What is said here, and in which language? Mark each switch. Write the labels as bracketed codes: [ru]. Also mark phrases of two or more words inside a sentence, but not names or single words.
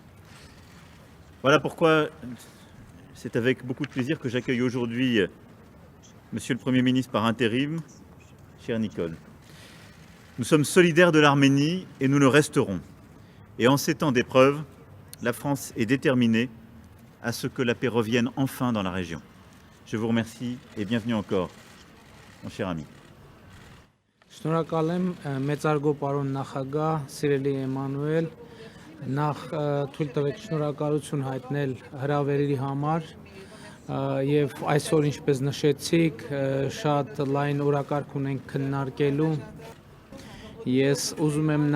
[fr] Voilà pourquoi c'est avec beaucoup de plaisir que j'accueille aujourd'hui Monsieur le Premier ministre par intérim, cher Nikol. Nous sommes solidaires de l'Arménie et nous le resterons. Et en ces temps d'épreuve, la France est déterminée à ce que la paix revienne enfin dans la région. Je vous remercie et bienvenue encore, mon cher ami. [hy] Շնորհակալ եմ մեծարգո պարոն նախագահ, սիրելի Էմանուել, նախ թույլ տվեք շնորհակալություն հայտնել հրավերի համար եւ այսօր ինչպես նշեցիք, շատ լայն օրակարգ ունենք քննարկելու։ Ես ուզում եմ